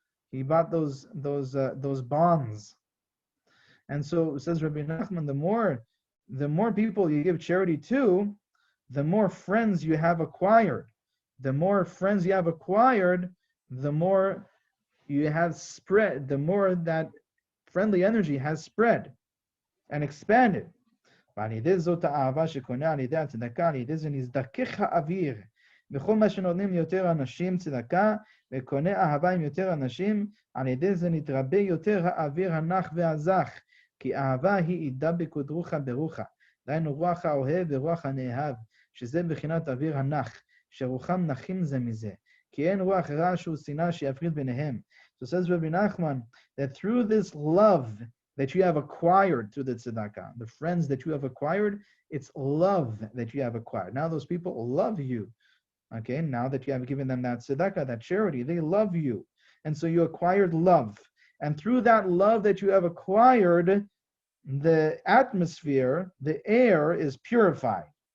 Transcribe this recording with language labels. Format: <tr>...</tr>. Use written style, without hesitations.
<en>He bought those bonds. And so says Rabbi Nachman, the more people you give charity to, the more friends you have acquired. The more friends you have acquired, the more you have spread, the more that friendly energy has spread and expanded.</en> <he>ועל ידי זאת האהבה שקונה על ידי הצדקה, על ידי זה נזדכך האוויר. בכל מה שנותנים ליותר אנשים צדקה, וקונה אהבה עם יותר אנשים, על ידי זה נתרבה יותר האוויר הנח והזך, כי אהבה היא ידבק ודרוכה ברוחה. דהיינו רוח האוהב ורוח הנאהב, שזה בחינת אוויר הנח, שרוחם נחים זה מזה. כי אין רוח רע שהוא שנאה שיפריד ביניהם.</he> <en>So says Rabbi Nachman, that through this love that you have acquired through the tzedakah, the friends that you have acquired, it's love that you have acquired. Now those people love you. Okay, now that you have given them that tzedakah, that charity, they love you. And so you acquired love. And through that love that you have acquired, the atmosphere, the air is purified.</en>